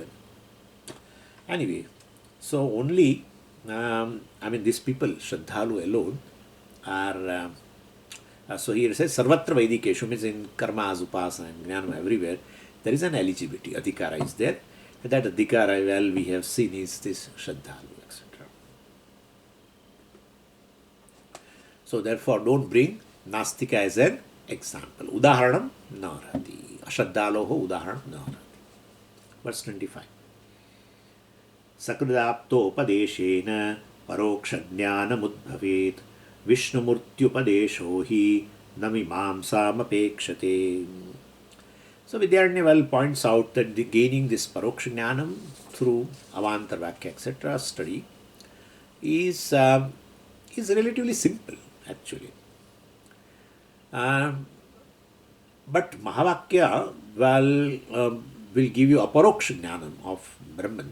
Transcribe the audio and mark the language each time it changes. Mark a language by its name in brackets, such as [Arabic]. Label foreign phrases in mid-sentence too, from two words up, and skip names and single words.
[English] Anyway, so only, these people, Shraddhalu alone, are, so here it says, [Sanskrit] Sarvatra Vaidikeshu, [English] means in Karmas, Upasana, and Jnanam, everywhere, there is an eligibility. Adhikara is there. And that Adhikara, well, we have seen is this Shraddhalu, etc. So therefore, don't bring Nastika as an example. [Sanskrit] Udaharanam narati. Ashraddhaloho udaharanam narati. [English] Verse 25. [Sanskrit] Sakridaptopadeshena parokshajnanamudbhavet Vishnumurtyupadesho hi namimamsamapekshate. [English] So Vidyaranya points out that gaining this parokshajnanam through [Sanskrit] Avantar Vakya, [English] etc. study is relatively simple, actually. But Mahavakya will give you [Sanskrit] aparoksha jnanam [English] of Brahman.